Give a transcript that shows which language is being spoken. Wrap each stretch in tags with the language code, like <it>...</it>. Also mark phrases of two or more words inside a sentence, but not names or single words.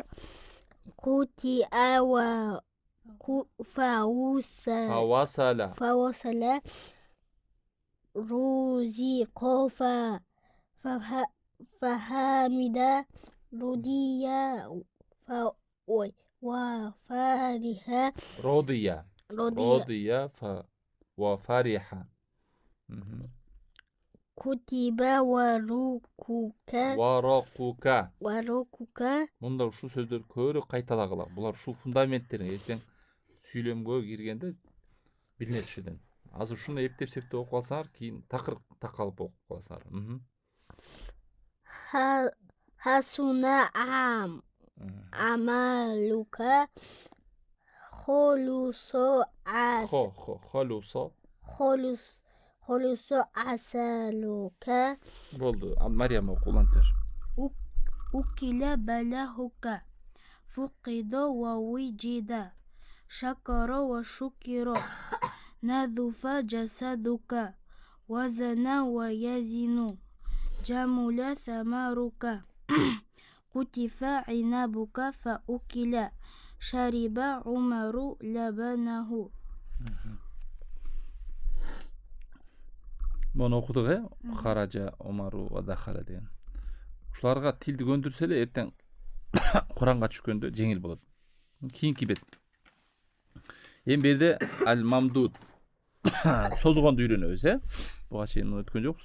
<ar>قطع فوصل رزق فحمد رضي وفرح رضي وفرح. كتب ورقك</ar> <ky>Мында ушул сөздөр көрө кайталагыла. Булар ушул фундаменттерин эртең сүйлөмгө киргенде билинет ушудан. Азыр ушуну эптеп-септеп окуп алсаңар, кийин такыр такалып окуп каласыңар.</ky> <ar>حسن عملك خلص عسلك</ar> <ky>Болду. Мариям оку улантыр.</ky> <ar>أكل بلهك فقد ووجد شكر وشكر نظف جسدك وزن ويزن جمل ثمرك قطف عنبك فأكل شرب عمر لبنه.</ar> <ky>Мону окудук</ky> <ar>خرج عمر ودخل</ar> <ky>деген. Ушуларга тилди көндүрсө эле эртең Куранга түшкөндө жеңил болот. Кийинки бет. Эми берде ал мамдуд созгонду үйрөнөбүз, Буга чейин өткөн жокпуз.</ky>